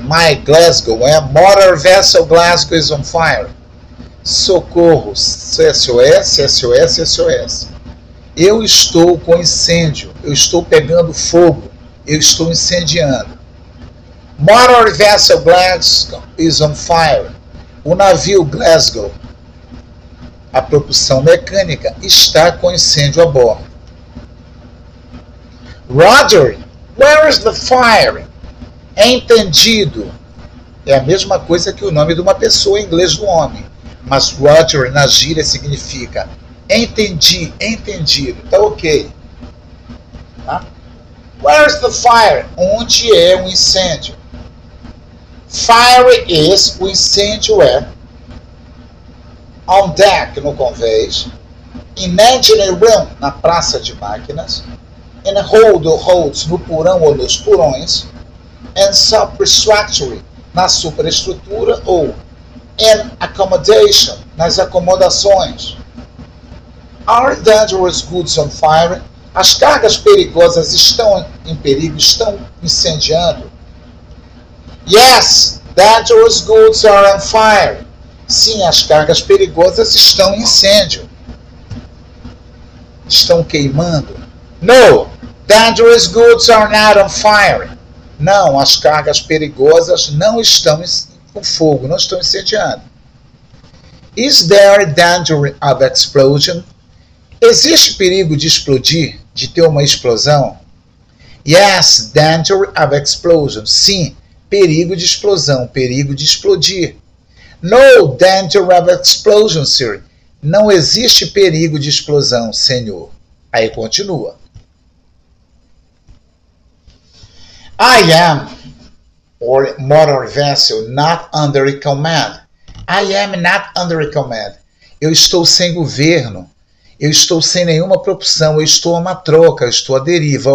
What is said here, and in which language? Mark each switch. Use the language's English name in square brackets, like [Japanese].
[English] My Glasgow, motor vessel Glasgow is on fire. [Portuguese] Socorro, SOS, SOS, SOS. Eu estou com incêndio, eu estou pegando fogo, eu estou incendiando. [English] Motor vessel Glasgow is on fire. [Portuguese] O navio Glasgow, a propulsão mecânica, está com incêndio a bordo. [English] Roger, where is the fire? [Portuguese] Entendido. É a mesma coisa que o nome de uma pessoa em inglês do homem. Mas Roger na gíria significa entendi, entendido. Tá ok. Tá? [English] Where is the fire? [Portuguese] Onde é o incêndio? [English] Fire is, [Portuguese] o incêndio é. [English] On deck, [Portuguese] no convés. [English] In engine room, [Portuguese] na praça de máquinas. [English] In hold [Portuguese] ou holds, no porão ou nos porões. [English] And substructure, [Portuguese] na superestrutura ou [English] in accommodation, [Portuguese] nas acomodações. [English] Are dangerous goods on fire? [Portuguese] As cargas perigosas estão em perigo, estão incendiando. [English] Yes, dangerous goods are on fire. [Portuguese] Sim, as cargas perigosas estão em incêndio. Estão queimando. [English] No, dangerous goods are not on fire. [Portuguese] Não, as cargas perigosas não estão com fogo, não estão incendiando. [English] Is there danger of explosion? [Portuguese] Existe perigo de explodir, de ter uma explosão? [English] Yes, danger of explosion. [Portuguese] Sim, perigo de explosão, perigo de explodir. [English] No danger of explosion, sir. [Portuguese] Não existe perigo de explosão, senhor. Aí continua. [English] I am, or motor vessel, not under command. I am not under command. [Portuguese] Eu estou sem governo. Eu estou sem nenhuma propulsão. Eu estou a uma troca. Eu estou à deriva.